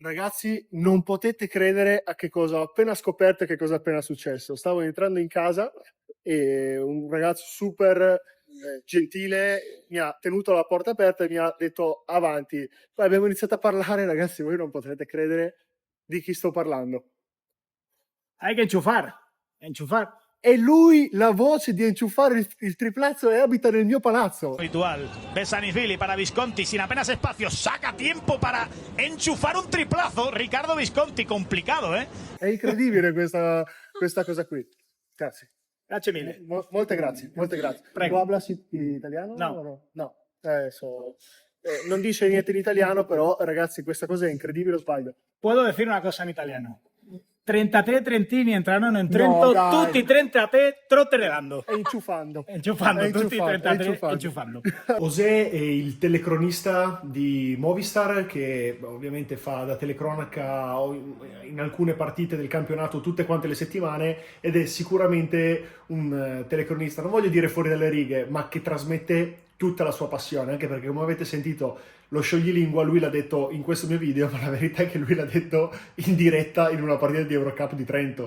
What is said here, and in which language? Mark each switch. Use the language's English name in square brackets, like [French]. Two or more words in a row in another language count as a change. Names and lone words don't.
[Italian] Ragazzi, non potete credere a che cosa ho appena scoperto e che cosa è appena successo. Stavo entrando in casa e un ragazzo super gentile mi ha tenuto la porta aperta e mi ha detto avanti. Poi abbiamo iniziato a parlare, ragazzi, voi non potrete credere di chi sto parlando. [Spanish] Hay que enchufar. [Italian] E lui la voce di enchufare il triplazzo e abita nel mio palazzo. [Spanish] Habitual. Besanifili para Visconti sin apenas espacio. Saca tiempo para enchufar un triplazo. Ricardo Visconti, complicado, ¿eh? [Italian] È incredibile questa cosa qui. Grazie. Grazie mille. Molte grazie. Prego. [Spanish] Tu hablas italiano? No. No. [Italian] Non dice niente in italiano, però ragazzi questa cosa è incredibile, o sbaglio? [Spanish] Puedo decir una cosa [Italian] in italiano. 33 trentini entrarono in Trento, dai. tutti 33 trotterellando. Enchufando, Tutti 33 enchufando. José è il telecronista di Movistar che ovviamente fa da telecronaca in alcune partite del campionato tutte quante le settimane ed è sicuramente un telecronista, non voglio dire fuori dalle righe, ma che trasmette tutta la sua passione, anche perché come avete sentito lo scioglilingua lui l'ha detto in questo mio video, ma la verità è che lui l'ha detto in diretta in una partita di Eurocup di Trento.